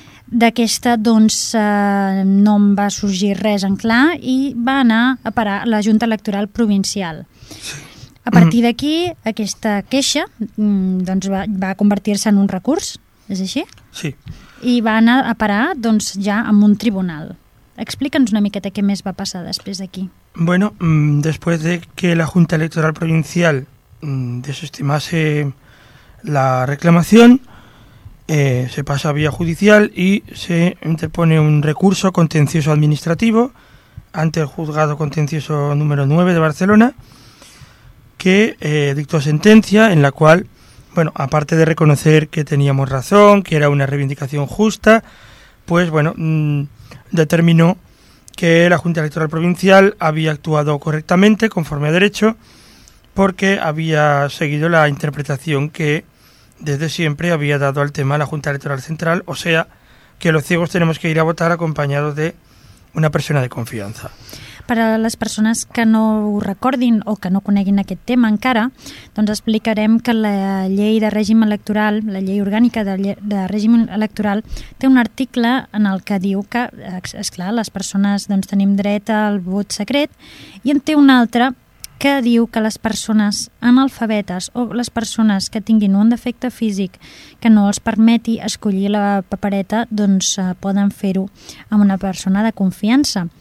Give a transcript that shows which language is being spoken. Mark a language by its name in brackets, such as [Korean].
[Catalan] D'aquesta no en va sorgir res en clar i va anar a parar a la Junta Electoral Provincial. A partir d'aquí, aquesta queixa va convertir-se en un recurs, és així? Sí. I va anar a parar ja en un tribunal. Explica'ns una miqueta què més va passar després d'aquí. [Spanish] Bueno, después de que la Junta Electoral Provincial desestimase la reclamación, se pasa a vía judicial y se interpone un recurso contencioso administrativo ante el juzgado contencioso número 9 de Barcelona, que dictó sentencia en la cual, bueno, aparte de reconocer que teníamos razón, que era una reivindicación justa, pues bueno, determinó que la Junta Electoral Provincial había actuado correctamente, conforme a derecho, porque había seguido la interpretación que desde siempre había dado al tema la Junta Electoral Central, o sea, que los ciegos tenemos que ir a votar acompañados de una persona de confianza. [Catalan] Per a les persones que no ho recordin o que no coneguin aquest tema encara, doncs explicarem que la llei de règim electoral, la llei orgànica de règim electoral, té un article en el que diu que, esclar, les persones doncs, tenim dret al vot secret, i en té un altre que diu que les persones analfabetes o les persones que tinguin un defecte físic que no els permeti escollir la papereta, doncs poden fer-ho amb una persona de confiança.